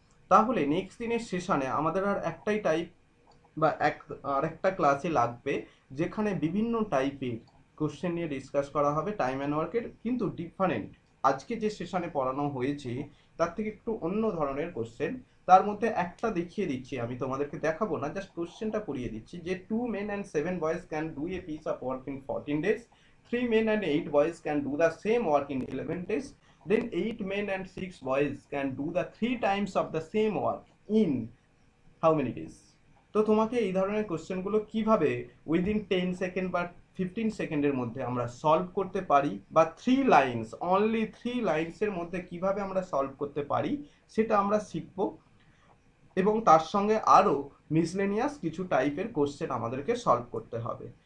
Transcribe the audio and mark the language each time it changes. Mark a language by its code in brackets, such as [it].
[bn] তাহলে নেক্সট দিনের সেশনে আমাদের আর একটাই টাইপ বা আরেকটা ক্লাসে লাগবে যেখানে বিভিন্ন টাইপের কোশ্চেন নিয়ে ডিসকাস করা হবে টাইম অ্যান্ড ওয়ার্কের, কিন্তু ডিফারেন্ট আজকে যে সেশনে পড়ানো হয়েছে তার থেকে একটু অন্য ধরনের কোশ্চেন। তার মধ্যে একটা দেখিয়ে দিচ্ছি, আমি তোমাদেরকে দেখাবো না, জাস্ট কোশ্চেনটা পড়িয়ে দিচ্ছি যে [en] 2 men and 7 boys can do a piece of work in 14 days, 3 men and 8 boys can do the same work in 11 days, then 8 men and 6 boys can do the 3 times of the same work in how many days? [bn] তো তোমাকে এই ধরনের কোশ্চেনগুলো কিভাবে within 10 second বা 15 সেকেন্ডের মধ্যে আমরা সলভ করতে পারি, বা 3 লাইনস, অনলি 3 লাইনসের মধ্যে কিভাবে আমরা সলভ করতে পারি, সেটা আমরা শিখব। এবং তার সঙ্গে আরও মিসলেনিয়াস কিছু টাইপের কোশ্চেন আমাদেরকে সলভ করতে হবে।